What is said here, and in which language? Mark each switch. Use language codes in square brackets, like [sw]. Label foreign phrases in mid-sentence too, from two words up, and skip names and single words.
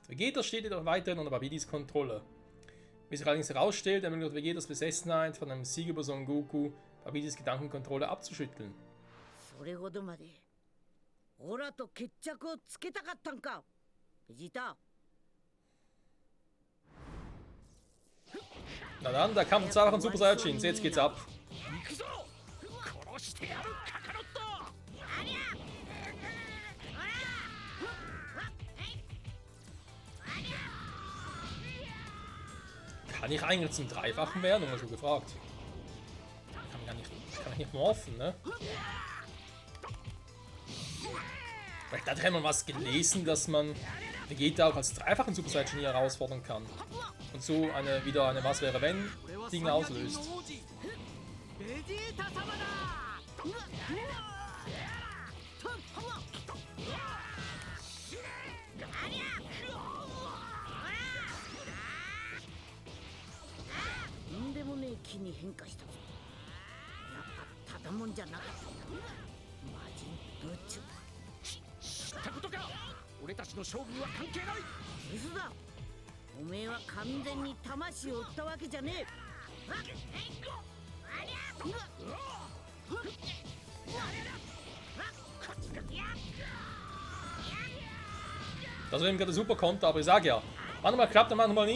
[de] Vegeta steht jedoch weiterhin unter Babidis Kontrolle. Wie sich allerdings herausstellt, ermöglicht Vegetas Besessenheit von einem Sieg über Son Goku, Babidis Gedankenkontrolle abzuschütteln. [ja] それほどまでオラと決着をつけたかったんかベジータ [de] Na dann, der Kampf zweifachen Super Saiyajins, jetzt geht's ab. [ja] 行くぞ。殺してやるカカロット。 [de] Kann ich eigentlich zum Dreifachen werden? Haben wir schon gefragt. Kann ich nicht morphen, ne? Vielleicht hat jemand was gelesen, dass man Vegeta auch als dreifachen Super Saiyajin hier herausfordern kann. Und so wieder eine Was wäre wenn Ding auslöst. [ja] ベジータ様だ。とんでもねえ気に変化したぞやっぱただもんじゃなかったんだ魔人ブッチュ知ったことか。俺たちの勝負は関係ない。嘘だおめえは完全に魂を売ったわけじゃねえ [de] Das war eben gerade super Konter, aber ich sage ja, manchmal klappt er, manchmal nicht.